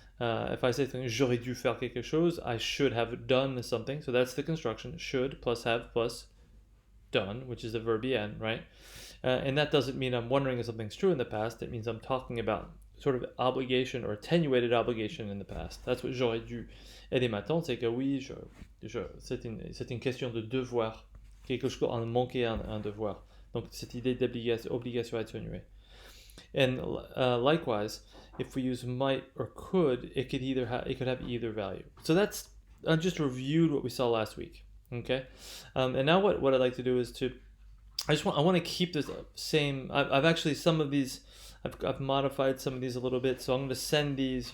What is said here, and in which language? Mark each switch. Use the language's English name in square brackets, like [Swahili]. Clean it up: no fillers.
[English] If I say [French] j'aurais dû faire quelque chose, [English] I should have done something. So that's the construction, should plus have plus done, which is the verb en, right? And that doesn't mean I'm wondering if something's true in the past. It means I'm talking about sort of obligation or atténuated obligation in the past. That's what [French] j'aurais dû. Et ma tante, c'est que oui, c'est une question de devoir. Quelque chose en manquer un devoir. Donc cette idée d'obligation atténuée. [English] And likewise, if we use might or could, it could have either value. So that's I just reviewed what we saw last week. Okay, and now what I'd like to do is I want to keep this same. I've actually some of these. I've modified some of these a little bit, so I'm going to send these.